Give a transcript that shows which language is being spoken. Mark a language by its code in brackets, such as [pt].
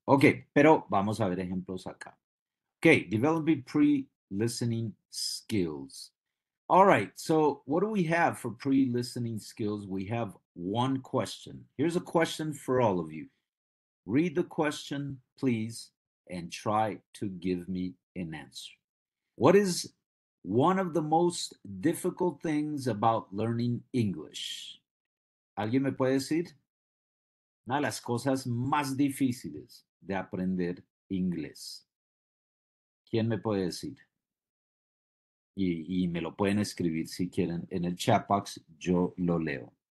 [es] Ok, pero vamos a ver ejemplos acá. Ok, [en] developing pre-listening skills. All right, so what do we have for pre-listening skills? We have one question. Here's a question for all of you. Read the question, please, and try to give me an answer. What is one of the most difficult things about learning English? [es] ¿Alguien me puede decir? Una de las cosas más difíciles de aprender inglés. ¿Quién me puede decir? Y me lo pueden escribir si quieren en el chat box, yo lo leo.